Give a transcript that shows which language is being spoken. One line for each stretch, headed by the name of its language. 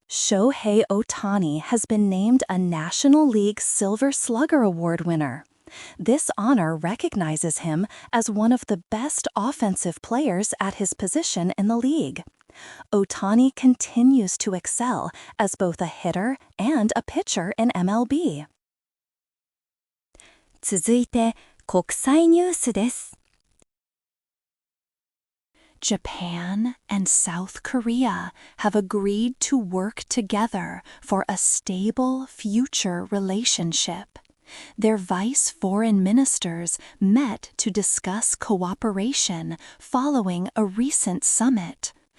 English: Shohei Ohtani has been named a National League Silver Slugger Award winner. This honor recognizes him as one of the best offensive players at his position in the league. Ohtani continues to excel as both a hitter and a pitcher in MLB.
Japanese: 続いて、国際ニュースです。
English: Japan and South Korea have agreed to work together for a stable future relationship. Their vice foreign ministers met to discuss cooperation following a recent summit.